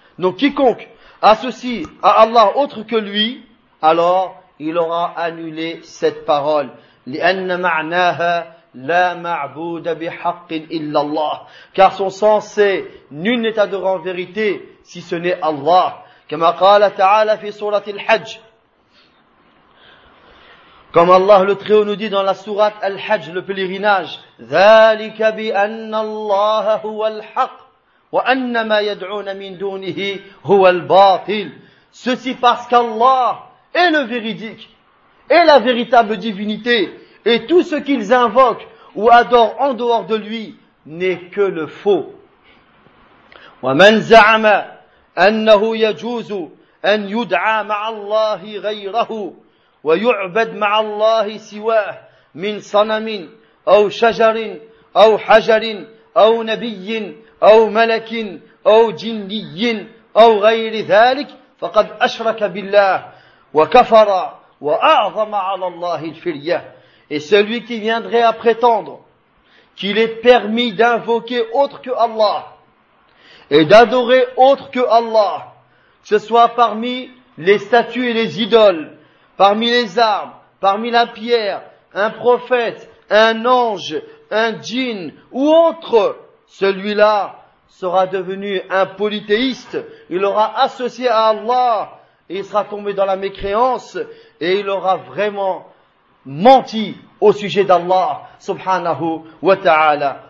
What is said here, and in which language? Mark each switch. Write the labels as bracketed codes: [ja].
[fr] Donc quiconque associe à Allah autre que lui, alors il aura annulé cette parole. [ar] لِأَنَّ مَعْنَاهَا لَا مَعْبُودَ بِحَقٍ إِلَّا اللَّهِ. [fr] Car son sens c'est « Nul n'est adoré en vérité si ce n'est Allah ». [ar] كما قال تعالى في سورة الحج كما الله لتخيو ندي دون سورة الحج لبليغيناج ذلك بأن الله هو الحق وأن ما يدعون من دونه هو الباطل. [fr] Ceci parce qu'Allah est le véridique et la véritable divinité, et tout ce qu'ils invoquent ou adore en dehors de lui n'est que le faux. [ar] ومن زعم أنه يجوز أن يدعى مع الله غيره ويعبد مع الله سواه من صنم أو شجر أو حجر أو نبي أو ملك أو جني أو غير ذلك فقد أشرك بالله وكفر وأعظم على الله الفرية. [fr] Et celui qui viendrait à prétendre qu'il est permis d'invoquer autre que Allah et d'adorer autre que Allah, que ce soit parmi les statues et les idoles, parmi les arbres, parmi la pierre, un prophète, un ange, un djinn ou autre, celui-là sera devenu un polythéiste, il aura associé à Allah, et il sera tombé dans la mécréance, et il aura vraiment menti au sujet d'Allah, subhanahu wa ta'ala.